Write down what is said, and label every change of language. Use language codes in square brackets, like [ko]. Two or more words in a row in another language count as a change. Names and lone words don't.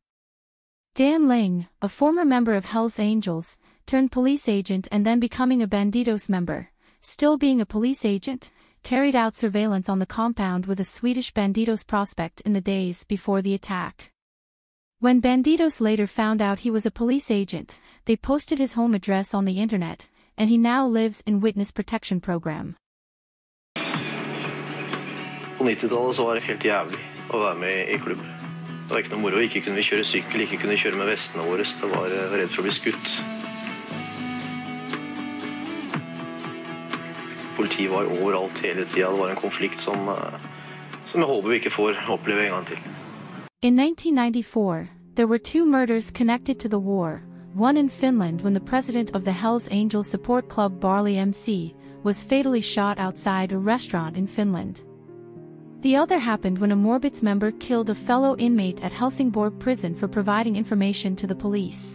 [en] Dan Ling, a former member of Hell's Angels, turned police agent and then becoming a Bandidos member, still being a police agent, carried out surveillance on the compound with a Swedish Bandidos prospect in the days before the attack. When Bandidos later found out he was a police agent, they posted his home address on the internet, and he now lives in witness protection program. [no] På 90-tallet så var det helt jævlig å være med i klubb. Det var ikke noe moro. Ikke kunne vi kjøre sykkel, ikke kunne vi kjøre med vestene våre. Det var redd for å bli skutt. Politiet var overalt hele tiden. Det var en konflikt som jeg håper vi ikke får oppleve en gang til. [en] In 1994, there were 2 murders connected to the war, one in Finland when the president of the Hells Angels support club Bandidos MC was fatally shot outside a restaurant in Finland. The other happened when a Morbits member killed a fellow inmate at Helsingborg prison for providing information to the police.